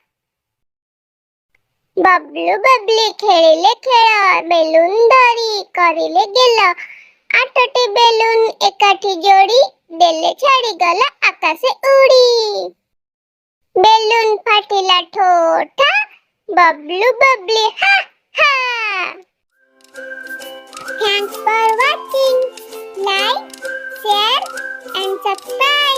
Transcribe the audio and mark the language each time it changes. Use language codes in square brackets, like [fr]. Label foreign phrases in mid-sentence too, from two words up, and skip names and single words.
[or] ବବ୍ଲୁ ବବ୍ଲି ଖେଳିଲେ ଖେଳ, ବେଲୁନ ଧରି କରିଲେ ଗେଲ, 8ଟି ବେଲୁନ ଏକାଠି ଯୋଡ଼ି ଦେଲେ ଛାଡ଼ିଗଲା ଆକାଶେ ଉଡ଼ି। ବେଲୁନ ଫାଟିଲା ଠୋଠା, ବବ୍ଲୁ ବବ୍ଲି ha ha. [en] Thanks for watching. Like, share and subscribe.